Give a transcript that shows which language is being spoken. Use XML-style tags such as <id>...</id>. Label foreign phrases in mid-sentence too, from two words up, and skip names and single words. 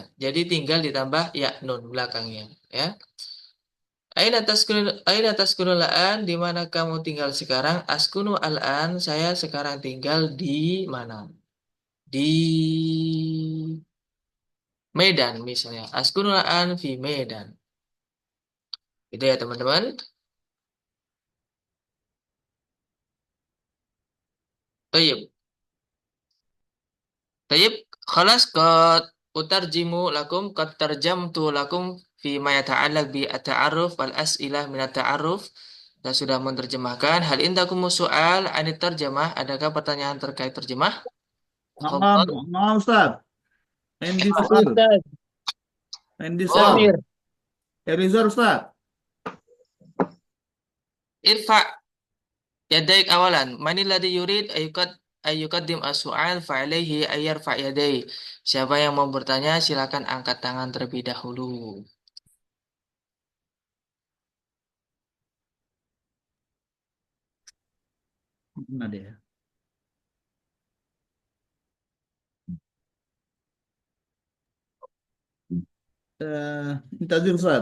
<id>Jadi tinggal ditambah ya nun belakangnya, ya.</id> <ar>أين تسكن الآن?</ar> <id>Di mana kamu tinggal sekarang?</id> <ar>أسكن الآن,</ar> <id>saya sekarang tinggal di mana? Di Medan misalnya.</id> <ar>أسكن الآن في Medan.</ar> <id>Gitu ya teman-teman.</id> <ar>طيب. طيب. خلاص قد أترجم لكم قد ترجمت لكم فيما يتعلق بالتعارف والأسئلة من التعارف.</ar> <id>Saya sudah menerjemahkan.</id> <ar>هل عندكم سؤال عن الترجمة?</ar> <id>Adakah pertanyaan terkait terjemah?</id> <ar>نعم، نعم أستاذ. Endi Sir. Ustaz. Endi Oh. Sir. Erizar Ustaz. ارفع يديك أولا. من الذي يريد أن يقدم السؤال فعليه أن يرفع يديه.</ar> <id>Siapa yang mau bertanya silakan angkat tangan terlebih dahulu. Mana dia? Tadi Ustaz.</id>